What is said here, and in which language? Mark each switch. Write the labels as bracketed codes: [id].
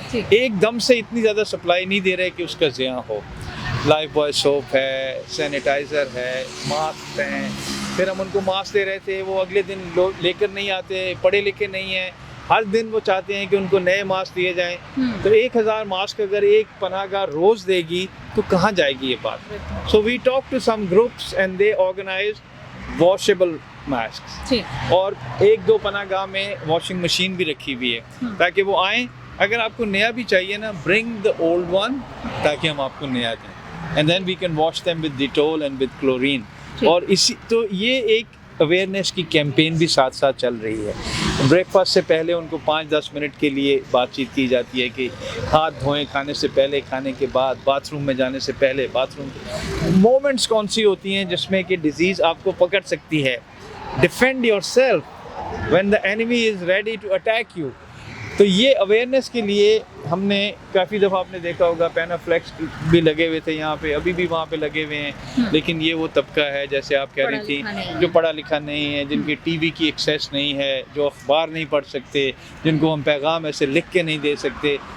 [ur] ایک دم سے اتنی زیادہ سپلائی نہیں دے رہے کہ اس کا زیاں ہو. لائف بوائے سوپ ہے، سینیٹائزر ہے، ماسک ہیں. پھر ہم ان کو ماسک دے رہے تھے، وہ اگلے دن لے کر نہیں آتے، پڑھے لکھے نہیں ہیں. ہر دن وہ چاہتے ہیں کہ ان کو نئے ماسک دیے جائیں. تو 1000 ماسک اگر ایک پناہ گاہ روز دے گی تو کہاں جائے گی یہ بات. [en] So we talk to some groups and they organise washable mask. [ur] اور 1-2 پناہ گاہ میں واشنگ مشین بھی رکھی ہوئی ہے تاکہ وہ آئیں. اگر آپ کو نیا بھی چاہیے نا، [en] bring the old one [ur] تاکہ ہم آپ کو نیا دیں. [en] And then we can wash them with Dettol and with chlorine. [ur] اور اسی تو یہ ایک اویئرنیس کی کیمپین بھی ساتھ ساتھ چل رہی ہے. بریک فاسٹ سے پہلے ان کو 5-10 منٹ کے لیے بات چیت کی جاتی ہے کہ ہاتھ دھوئیں کھانے سے پہلے، کھانے کے بعد، باتھ روم میں جانے سے پہلے. باتھ روم مومنٹس کون سی ہوتی ہیں جس میں کہ ڈیزیز آپ کو پکڑ سکتی ہے. [en] Defend your self when the enemy is ready to attack you. [ur] تو یہ اویئرنیس کے لیے ہم نے کافی دفعہ آپ نے دیکھا ہوگا پینافلیکس بھی لگے ہوئے تھے یہاں پہ، ابھی بھی وہاں پہ لگے ہوئے ہیں. لیکن یہ وہ طبقہ ہے جیسے آپ کہہ رہی تھی جو پڑھا لکھا نہیں ہے، جن کی ٹی وی کی ایکسیس نہیں ہے، جو اخبار نہیں پڑھ سکتے، جن کو ہم پیغام ایسے لکھ کے نہیں دے سکتے.